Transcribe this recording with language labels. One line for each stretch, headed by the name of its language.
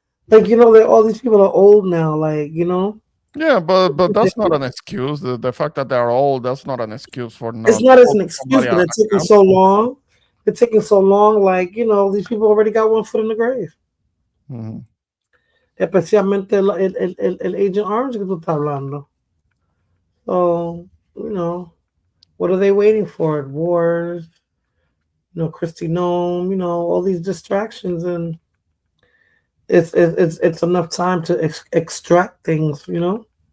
English: Like, you know, all these people are old now. Like, you know. Yeah, but that's not an excuse. The fact that they're old, that's not an excuse for not. It's not as an excuse, but it's taking so long. It's taking so long. Like, you know, these people already got one foot in the grave. Mhm.
Spanish: Especialmente el Agent Orange que tú estás hablando.
English: So, you know, what are they waiting for? Wars, you know, Christy Nome, you know, all these distractions, and it's enough time to extract things, you know.